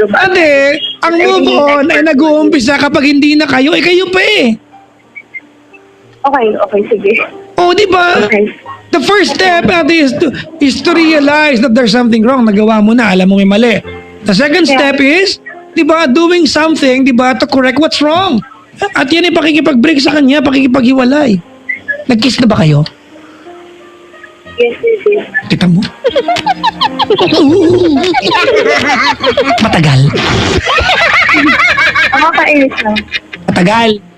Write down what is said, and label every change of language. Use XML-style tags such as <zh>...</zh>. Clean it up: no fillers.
<tl>Ate, ang move on ay nag-uumpisa kapag hindi na kayo, kayo pa eh. Okay, sige. Oh, di ba?</tl> <en>Okay. The first step, ate, is to realize that there's something wrong.</en> <tl>Nagawa mo na, alam mo may mali.</tl> <en>The second step is, di ba, doing something, di ba, to correct what's wrong.</en> <tl>At yan ay pakikipag-break sa kanya, pakikipaghiwalay. Nag-kiss na ba kayo?</tl> <en>Yes, yes, yes.</en> <tl>Kita mo? Ooh. Matagal. Nakakainis lang. Matagal.</tl>